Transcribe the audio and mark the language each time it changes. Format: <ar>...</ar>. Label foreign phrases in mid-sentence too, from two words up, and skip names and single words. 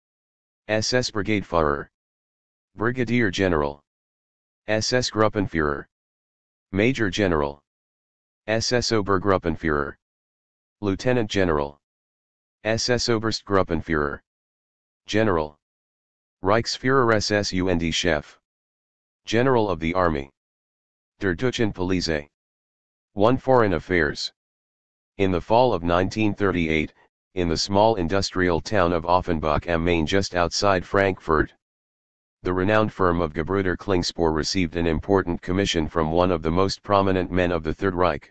<en>SS Brigadeführer. Brigadier General. SS Gruppenführer. Major General. SS Obergruppenführer. Lieutenant General. SS Oberstgruppenführer.</en> <de>General. Reichsführer SS und Chef.</de> <en>General of the Army.</en> <de>Der Deutschen Police. 1.</de> <en>Foreign Affairs. In the fall of 1938, in the small industrial town of Offenbach am Main just outside Frankfurt, the renowned firm of Gebrüder Klingspor received an important commission from one of the most prominent men of the Third Reich.</en>